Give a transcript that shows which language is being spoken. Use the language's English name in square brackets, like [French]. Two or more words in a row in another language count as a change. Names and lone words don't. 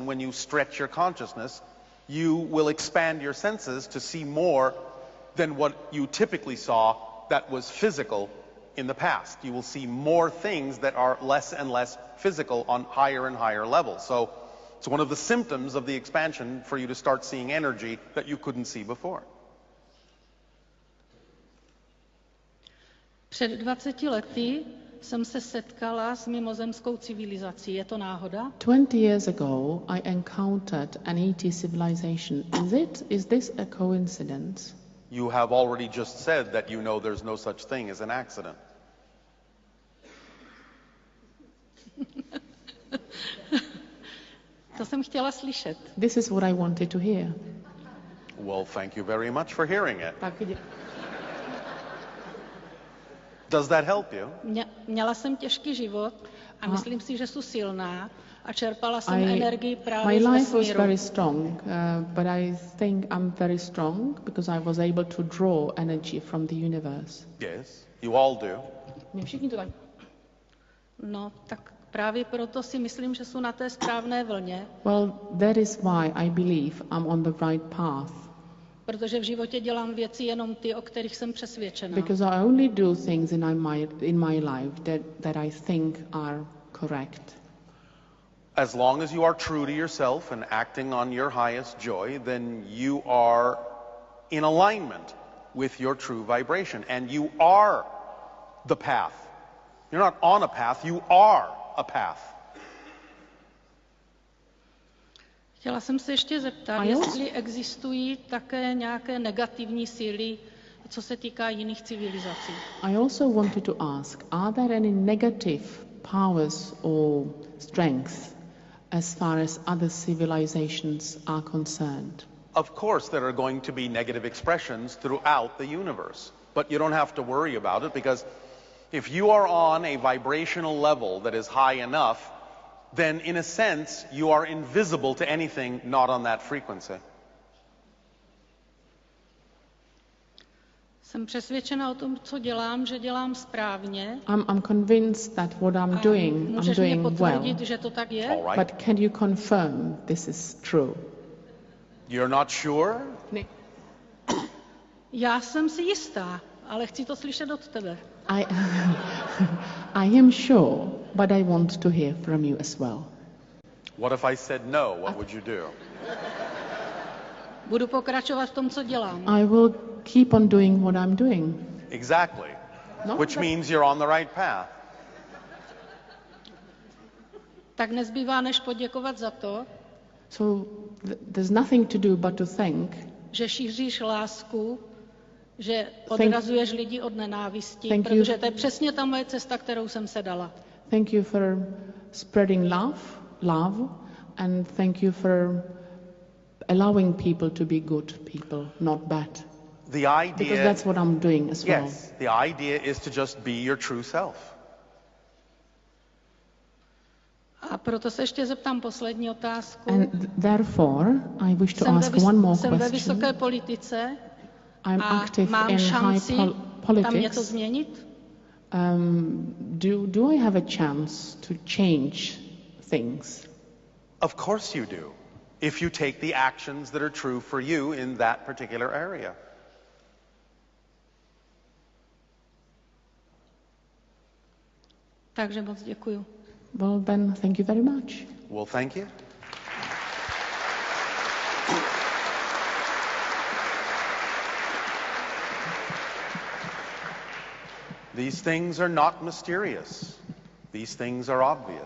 [English] When you stretch your consciousness, you will expand your senses to see more than what you typically saw that was physical in the past. You will see more things that are less and less physical on higher and higher levels. So it's one of the symptoms of the expansion for you to start seeing energy that you couldn't see before. [Czech] Před 20 lety jsem se setkala s mimozemskou civilizací. Je to náhoda? [English] 20 years ago, I encountered an ET civilization. Is this a coincidence? You have already just said that you know there's no such thing as an accident. [Czech] To jsem chtěla slyšet. [English] This is what I wanted to hear. Well, thank you very much for hearing it. [Czech] Tak, [English] Does that help you? [Czech] Měla jsem těžký život a myslím si, že jsem silná a čerpala jsem energii právě z [English] my life was [Czech] vesmíru. [English] very strong, but I think I'm very strong because I was able to draw energy from the universe. Yes, you all do. [Czech] Všichni to tak. No, tak právě proto si myslím, že jsou na té správné vlně. [English] Well, that is why I believe I'm on the right path. [Czech] Protože v životě dělám věci jenom ty, o kterých jsem přesvědčená. [English] Because I only do things in my life that I think are correct. As long as you are true to yourself and acting on your highest joy, then you are in alignment with your true vibration. And you are the path. You're not on a path, you are a path. [Czech] Chtěla jsem se ještě zeptat, jestli existují také nějaké negativní síly, co se týká jiných civilizací. [English] I also wanted to ask, are there any negative powers or strengths as far as other civilizations are concerned? Of course there are going to be negative expressions throughout the universe, but you don't have to worry about it because if you are on a vibrational level that is high enough, then in a sense you are invisible to anything not on that frequency. [Czech] Jsem přesvědčena o tom, co dělám, že dělám správně. [English] I'm convinced that what I'm doing well. [Czech] Že to tak je? [English] All right. But can you confirm this is true? You're not sure? [Czech] Já jsem si jistá, ale chci to slyšet od tebe. [English] I am sure, but I want to hear from you as well. What if I said no? What would you do? [Czech] Budu pokračovat v tom, co dělám. [English] I will keep on doing what I'm doing. Exactly. [Czech] No, [English] Which means you're on the right path. [Czech] Tak nezbývá, než poděkovat za to, [English] So there's nothing to do but to thank. [Czech] Že šíříš lásku, že odrazuješ lidi od nenávisti, protože to je přesně ta moje cesta, kterou jsem se dala. [English] Thank you for spreading love, and thank you for allowing people to be good people, not bad. The idea, because that's what I'm doing as well. Yes, the idea is to just be your true self. [Czech] A proto se ještě zeptám poslední otázku. [English] And therefore, I wish to ask one more question. [Czech] Jsem ve [English] question. [Czech] vysoké politice [English] I'm a active [Czech] mám [English] in [Czech] šanci [English] high politics. [Czech] tam něco změnit? [English] Do I have a chance to change things? Of course you do, if you take the actions that are true for you in that particular area. [Czech] Takže moc děkuju. [English] Well then, thank you very much. Well, thank you. These things are not mysterious. These things are obvious.